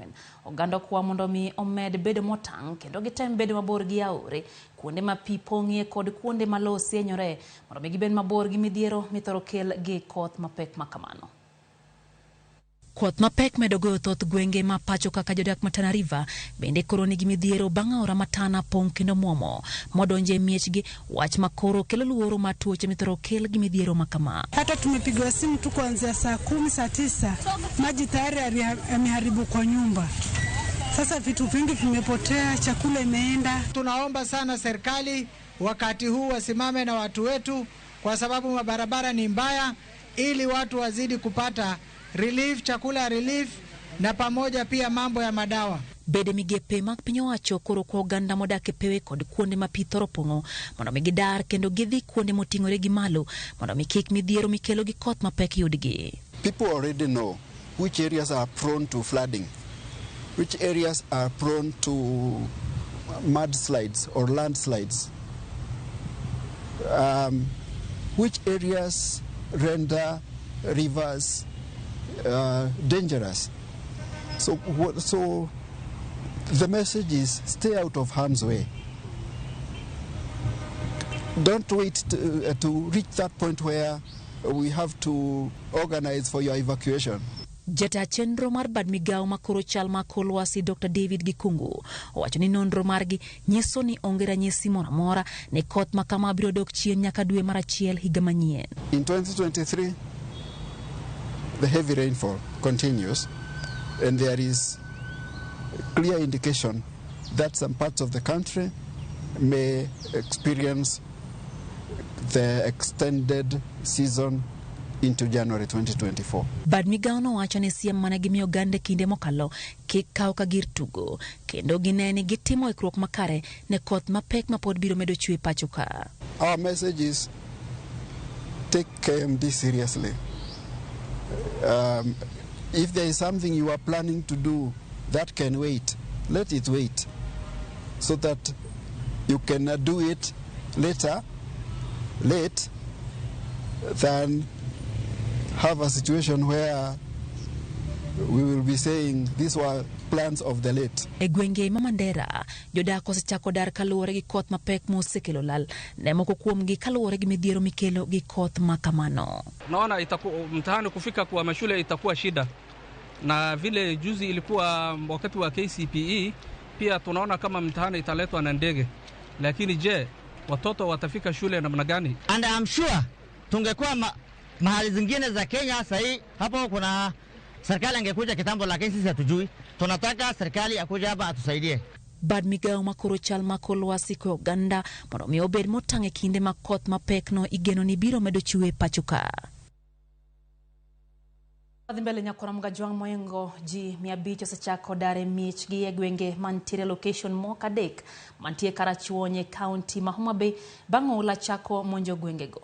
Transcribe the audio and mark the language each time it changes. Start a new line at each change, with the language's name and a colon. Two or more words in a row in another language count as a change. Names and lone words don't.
Luo (Kenya and Tanzania): Oganda kwa mondo mi omed bedo motang kendo gitem bedo mabor gi aore kuonde ma pi pong'ie kod kuonde ma lowo sienyore mondo mi gibed mabor gi midhiero mithoro kel gi koth mapek makamano. Koth mapek medo goyo thoth gwenge ma pacho kaka jodak ma Tana River bende koro nigi midhiero bang' aora matana pong' kendo muomo modonje miechgi, wach makoro kelo luoro ma tuoche mithoro kel gi midhiero makama.
Swahili: Hata tumepigwa simu tu kuanzia saa 10 saa 9 maji tayari yameharibu kwa nyumba. Sasa vitu vingi vimepotea, chakula imeenda. Tunaomba sana serikali wakati huu wasimame na watu wetu kwa sababu mabarabara ni mbaya, ili watu wazidi kupata relief, chakula relief na pamoja pia mambo ya madawa.
Luo (Kenya and Tanzania): Bede migepe mag piny owacho koro kwa oganda modak e pewe kod kuonde ma pi thoro pong'o mondo mi gidar kendo gidhi kuonde moting'ore gi malo mondo mi kik midhiero mikelo gi koth mapek yudgi.
English: People already know which areas are prone to flooding, which areas are prone to mudslides or landslides, which areas render rivers dangerous. So the message is stay out of harm's way. Don't wait to reach that point where we have to organize for your evacuation.
Luo (Kenya and Tanzania): Jata chenro mar bad migao makoro chal makor lwasi Dr. David Gikungu owacho ni nonro margi nyiso ni onge ranyisi moro amora ne koth makama biro dok chien nyaka dwe mar achiel higa manyien.
English: In 2023 the heavy rainfall continues, and there is clear indication that some parts of the country may experience the extended season into January 2024.
Luo (Kenya and Tanzania): Bad migao no wacho ni siem mana gimiyo gande kinde mokalo kik kaw ka gir tugo kendo gineni gitimo ikruok makare ne koth mapek mapod biro medo chwe pacho ka.
English: Our message is take KMD seriously. If there is something you are planning to do that can wait, let it wait. so that you can do it late than have a situation where we will be saying these were plans of the late.
Luo (Kenya and Tanzania): E gwenge ma Mandera, jodak osechako dar kaluwore gi koth mapek mosekelo lal, ne moko kuomgi kaluwore gi midhiero mikelo gi koth makamano.
Swahili: Naona mtihani kufika kwa mashule itakuwa shida, na vile juzi ilikuwa wakati wa KCPE, pia tunaona kama mtihani italetwa na ndege. Lakini je, watoto watafika shule namna gani?
English: And I'm sure
Swahili: tungekuwa mahali zingine za Kenya sahi hapo kuna serikali angekuja kitambo, lakini sisi hatujui. Tunataka serikali akuja hapa atusaidie.
Luo (Kenya and Tanzania): Bad migao makoro chal makolwasi ko Uganda mondo mi obed motange kinde makoth mapek no igeno ni biro medo chue pachuka. Mbele nyakora mgajwang moengo ji 500 osechako dare mich gi gwenge mantiere location mokadek mantie Karachuonye county ma Homa Bay bango la chako monjo gwengego.